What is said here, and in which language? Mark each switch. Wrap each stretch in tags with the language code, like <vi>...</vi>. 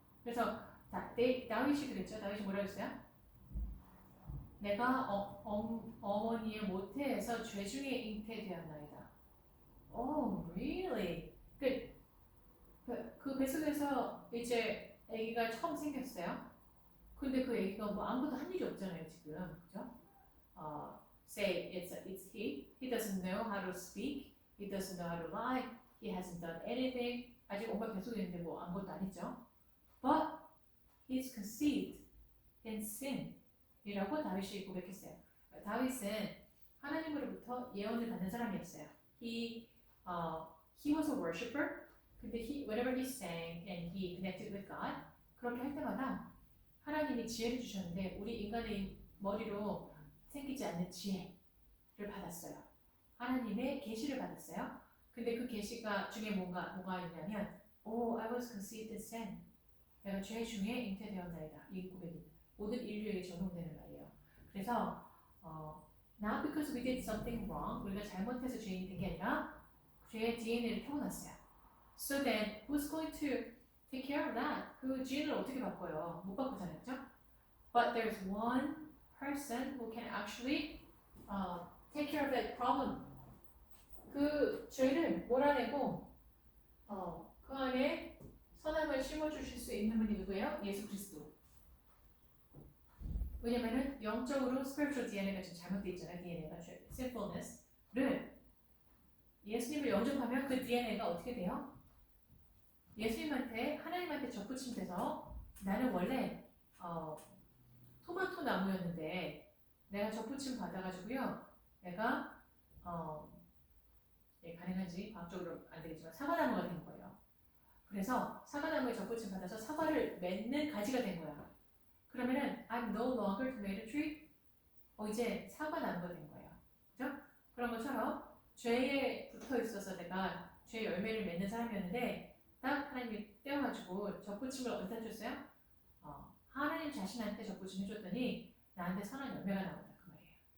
<ko>그래서 다윗이 그랬죠. 다윗이 뭐라고 했어요? 내가 어머니의 모태에서 죄 중에 잉태되었나이다.</ko> <en>Oh, really?</en> <ko>그 뱃속에서 이제 아기가 처음 생겼어요. 근데 그 아기가 뭐 아무것도 한 일이 없잖아요, 지금. 그죠?</ko> <en>Say it's he. He doesn't know how to speak. He doesn't know how to lie. He hasn't done anything.</en> <ko>아직 엄마 뱃속에 있는데 뭐 아무것도 안 했죠.</ko> <en>But he's conceived in sin.</en> <ko>이라고 다윗이 고백했어요. 다윗은 하나님으로부터 예언을 받는 사람이었어요.</ko> <en>He was a worshipper.</en> <ko>근데</ko> <en>whenever he sang and he connected with God,</en> <ko>그렇게 할 때마다 하나님이 지혜를 주셨는데 우리 인간의 머리로 생기지 않는 지혜를 받았어요. 하나님의 계시를 받았어요. 근데 그 계시가 중에 뭐가 있냐면</ko> <en>I was conceived in sin.</en> <ko>내가 죄 중에 잉태되었나이다. 이 고백이 모든 인류에게 적용되는 말이에요. 그래서</ko> <en>not because we did something wrong,</en> <ko>우리가 잘못해서 죄인이 된 게 아니라 죄의 DNA를 타고났어요.</ko> <en>So then, who's going to take care of that?</en> <ko>그 지인을 어떻게 바꿔요? 못 바꾸잖아요, 그죠?</ko> <en>But there's one person who can actually take care of that problem.</en> <ko>그 죄를 몰아내고 그 안에 선함을 심어주실 수 있는 분이 누구예요? 예수 그리스도. 왜냐면은 영적으로 spiritual DNA가 좀 잘못돼 있잖아요. DNA가 sinfulness를 예수님을 영접하면 그 DNA가 어떻게 돼요? 예수님한테 하나님한테 접붙임돼서 나는 원래 토마토 나무였는데 내가 접붙임 받아가지고요. 내가 가능한지 과학적으로 안 되겠지만 사과나무가 된 거예요. 그래서 사과나무에 접붙임 받아서 사과를 맺는 가지가 된 거야. 그러면은</ko> <en>I'm no longer tomato tree.</en> <ko>이제 사과나무가 된 거예요. 그죠? 그런 것처럼 죄에 붙어 있어서 내가 죄 열매를 맺는 사람이었는데 딱 하나님이 떼어가지고 접붙임을 어디다 줬어요? 하나님 자신한테 접붙임 해줬더니 나한테 선한 열매가 나온다 그 말이에요.</ko>